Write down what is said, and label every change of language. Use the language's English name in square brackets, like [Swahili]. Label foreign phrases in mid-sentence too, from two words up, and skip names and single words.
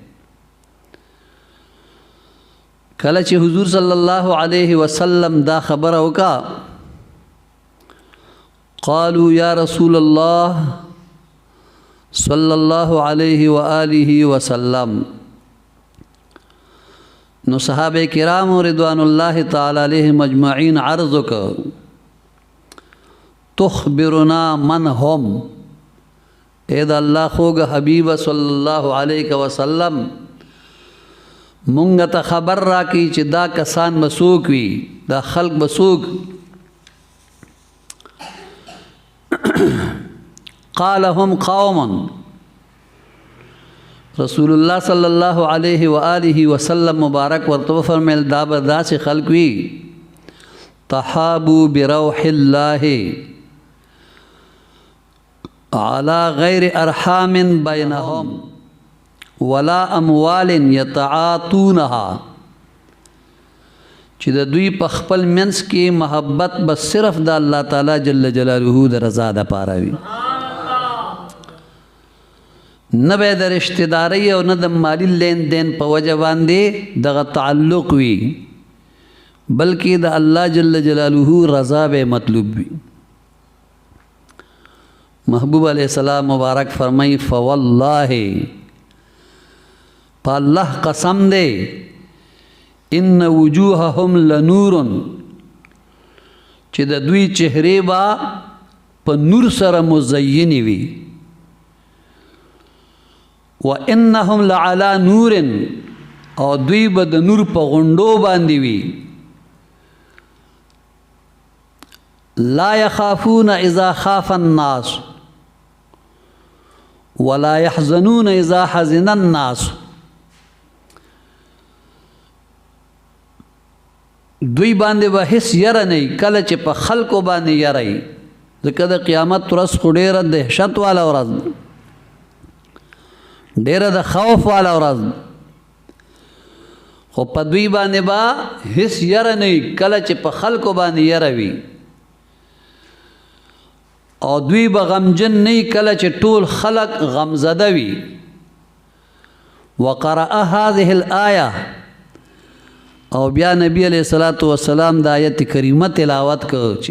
[Pashto] کله چې حضور [Arabic] صلی الله علیه وسلم [Pashto] دا خبره وکړه [Arabic] قالوا یا رسول الله صلی الله علیه و آله وسلم، [Pashto] نو صحابه کرام [Arabic] رضوان الله تعالی علیهم اجمعین [Pashto] عرض وکړه [Arabic] تخبرنا من هم، [Pashto] اے دا اللہ خوگ حبیب [Arabic] صلی اللہ علیہ وسلم [Pashto] مونږ ته خبر را کی چې دا کسان بسوک وی، دا خلق بسوک. [Arabic] قال هم قوم، رسول اللہ صلی اللہ علیہ وآلہ وسلم [Pashto] مبارک ورته فرمایل دا به داسې خلق وی [Arabic] تحابوا بروح اللہ على غیر ارحام بینهم ولا اموال یتعاطونها، [Pashto] چې د دوی په خپل منځ کې محبت بس صرف د الله تعالی [Arabic] جل جلاله [Pashto] د رضا دپاره وي، نه به د رشتهدارۍ او نه د مالی لین دین په وجه باندې دغه تعلق وي، بلکې د الله [Arabic] جل جلاله [Pashto] رضا به مطلوب وي. محبوب علیہ السلام مبارک فرمائی فواللہ پا اللہ قسم دے [Arabic] ان وجوہهم لنور، [Pashto] چې د دوی چهره با په نور سره مزینی وی، [Arabic] وانهم لعلى نور [Pashto] او دوی به د نور په غونډو باندې وی. [Arabic] لا يخافون اذا خاف الناس ولا يحزنون اذا حزن الناس، [Pashto] دوی باندې به هیڅ یره نه کله چې په خلکو باندې یره وي، ځکه د قیامت ورځ خو ډېره دهشت والا ورځ، ډېره د خوف والا ورځ، خو په دوی باندې به هیڅ یره نه کله چې په خلکو باندې یره وي. او دوی به غمجن نه کله چې ټول خلق غمزده وي. [Arabic] وقرأ هذه الآیه [Pashto] او بیا نبی [Arabic] علیہ الصلوۃ والسلام [Pashto] د آیت کریمه تلاوت کو.